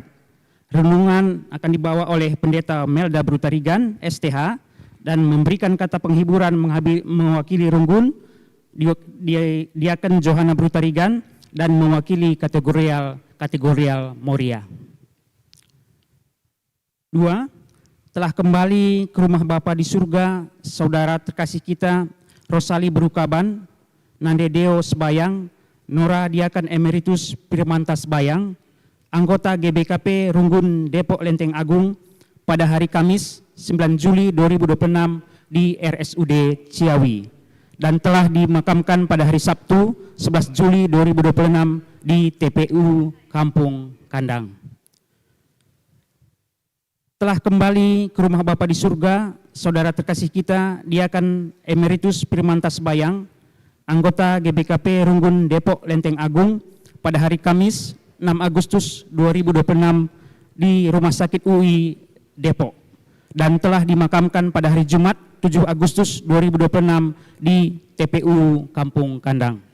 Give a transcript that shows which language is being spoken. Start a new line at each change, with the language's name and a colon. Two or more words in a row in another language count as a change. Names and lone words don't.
Indonesian: Renungan akan dibawa oleh Pendeta Melda Brutarigan, STH, dan memberikan kata penghiburan mewakili Runggun, Diaken Johanna Brutarigan, dan mewakili kategorial Moria. 2. Telah kembali ke rumah Bapa di surga saudara terkasih kita Rosali Berukaban, Nandedeo Sebayang, Nora Diaken Emeritus Firmantas Bayang, anggota GBKP Runggun Depok Lenteng Agung, pada hari Kamis 9 Juli 2026 di RSUD Ciawi, dan telah dimakamkan pada hari Sabtu 11 Juli 2026 di TPU Kampung Kandang. Telah kembali ke rumah Bapa di surga saudara terkasih kita Diaken Emeritus Firmantas Bayang, anggota GBKP Runggun Depok Lenteng Agung, pada hari Kamis 6 Agustus 2026 di Rumah Sakit UI Depok, dan telah dimakamkan pada hari Jumat 7 Agustus 2026 di TPU Kampung Kandang.